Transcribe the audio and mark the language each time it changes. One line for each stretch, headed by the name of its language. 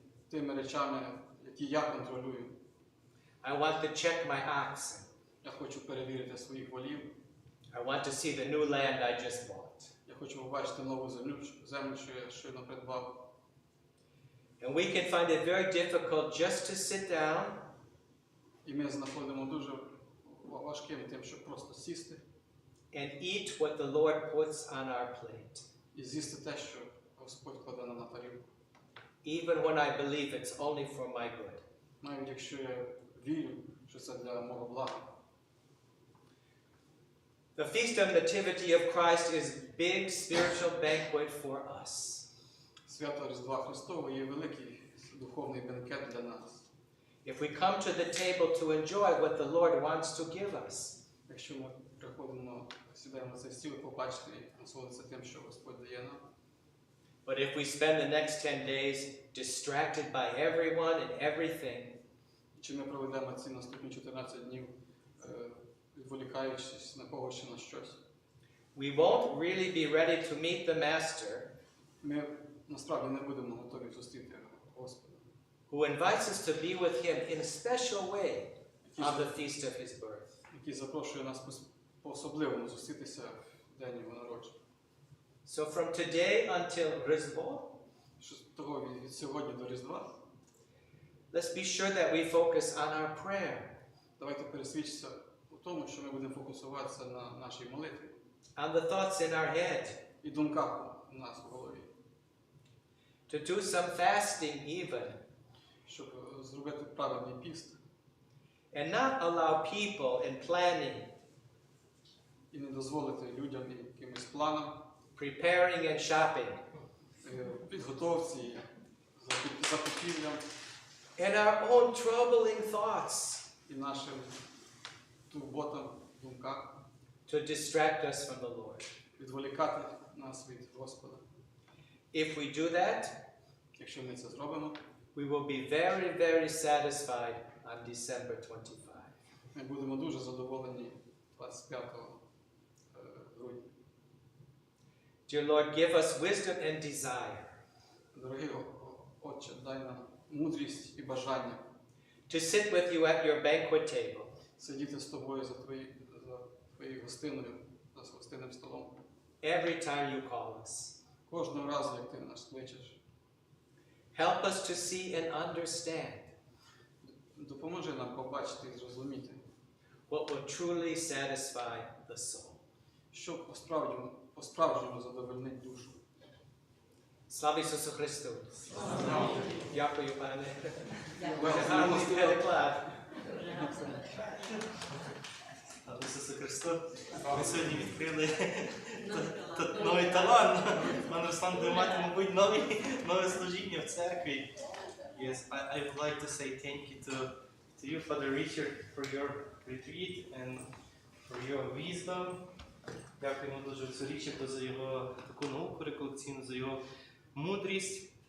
Ukrainian: Тими речами, які я контролюю.
English: I want to check my oxen.
Ukrainian: Я хочу перевірити своїх волів.
English: I want to see the new land I just bought.
Ukrainian: Я хочу побачити нову землю, що я щойно придбав.
English: And we can find it very difficult just to sit down
Ukrainian: І ми знаходимо дуже важким тим, щоб просто сісти
English: and eat what the Lord puts on our plate,
Ukrainian: і з'їсти те, що Господь кладе нам на тарілку.
English: even when I believe it's only for my good.
Ukrainian: Навіть якщо я вірю, що це для мого блага.
English: The Feast of Nativity of Christ is a big spiritual banquet for us.
Ukrainian: Свято Різдва Христового є великий духовний бенкет для нас.
English: If we come to the table to enjoy what the Lord wants to give us,
Ukrainian: Якщо ми приходимо, сідаємо на цей стіл, побачити і насолодитися тим, що Господь дає нам.
English: but if we spend the next 10 days distracted by everyone and everything,
Ukrainian: Чи ми проведемо ці наступні 14 днів, відволікаючись на когось чи на щось,
English: we won't really be ready to meet the Master
Ukrainian: ми насправді не будемо готові зустріти Господа,
English: who invites us to be with Him in a special way on the feast of His birth.
Ukrainian: який запрошує нас по-особливому зустрітися в день Його народження.
English: So from today until Rіздво,
Ukrainian: Що того від сьогодні до Різдва,
English: let's be sure that we focus on our prayer,
Ukrainian: давайте пересвідчимося у тому, що ми будемо фокусуватися на нашій молитві
English: on the thoughts in our head,
Ukrainian: і думках у нас в голові,
English: to do some fasting even,
Ukrainian: щоб зробити правильний піст
English: and not allow people in planning,
Ukrainian: і не дозволити людям і якимось планам,
English: preparing and shopping,
Ukrainian: підготовці, закупівлям
English: and our own troubling thoughts
Ukrainian: і нашим турботам, думках,
English: to distract us from the Lord.
Ukrainian: відволікати нас від Господа.
English: If we do that,
Ukrainian: Якщо ми це зробимо,
English: we will be very, very satisfied on December 25.
Ukrainian: ми будемо дуже задоволені 25 грудня.
English: Dear Lord, give us wisdom and desire
Ukrainian: Дорогий Отче, дай нам мудрість і бажання
English: to sit with you at your banquet table,
Ukrainian: сидіти з тобою за твоєю гостиною, за гостинним столом.
English: every time you call us.
Ukrainian: Кожного разу, як ти нас кличеш.
English: Help us to see and understand
Ukrainian: Допоможи нам побачити і зрозуміти,
English: what will truly satisfy the soul.
Ukrainian: що по-справжньому задовольнить душу. Слава Ісусу Христу! Дякую, пане. Дуже Гарний переклад. Слава Ісусу Христу! Ми сьогодні відкрили новий талант. Пан Руслан буде мати, мабуть, нове служіння в церкві.
English: Yes, I would like to say thank you to you, Father Richard, for your retreat and for your wisdom.
Ukrainian: Дякуємо дуже отцю Річарду за його таку науку реколекційну, за його мудрість.